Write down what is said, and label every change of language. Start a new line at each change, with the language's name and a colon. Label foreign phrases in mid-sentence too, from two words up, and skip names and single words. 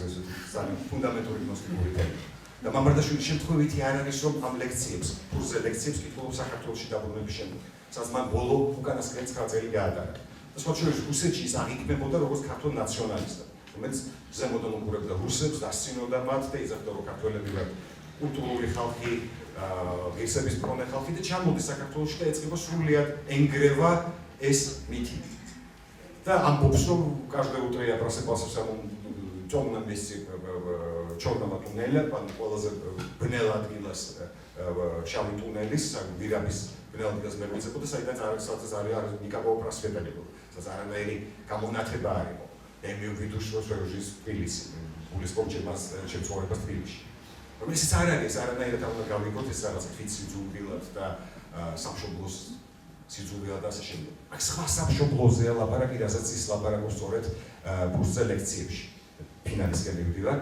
Georgian: ძალიან ფუნდამენტური გნოსტიკური თემა და მამარდაშვილის შემთხვევითი არ არის რომ ამ ლექციებს კურსზე ლექციებს კითხულობს საქართველოში დაბრუნების შემდეგ სადაც მან ბოლო უკანასკნელი 9 წელი გაატარა და სხვა შორის რუსეთში ის აღიქმებოდა როგორც ქართულ ნაციონალისტად რომელიც ზემოდან უყურებდა რუსებს დასცინოდა მათ და იზრდებოდა რომ ქართველები ვართ კულტურული ხალხი ღირსების მქონე ხალხი და ჩამოდის საქართველოში და ეწყება სრულიად ენგრევა ეს მითი. და ამბობს რომ
Russian: каждое утро я просыпался в самом темном месте черного туннеля,
Georgian: ყველაზე ბნელ ადგილას შავი ტუნელის, ვირაბის ბნელ ადგილას მეგვიძებოდა, საიდანაც არის
Russian: никакого просвета не было.
Georgian: სადაც არანაირი გამონათება არ იყო.
Russian: Я имею в виду, что свою жизнь в Тбилиси,
Georgian: გულისხმობ ჩემ ცხოვრებას თბილისში. რომელიც ის არ არის, არანაირად არ უნდა გავიგოთ ეს რაღაც თვით სიძულვილად და სამშობლოს სიძულვილად და ასე შემდეგ. აქ სხვა სამშობლოზეა ლაპარაკი, რასაც ის ლაპარაკობს სწორედ კურსზე ლექციებში. ფინალისკენ მივდივარ.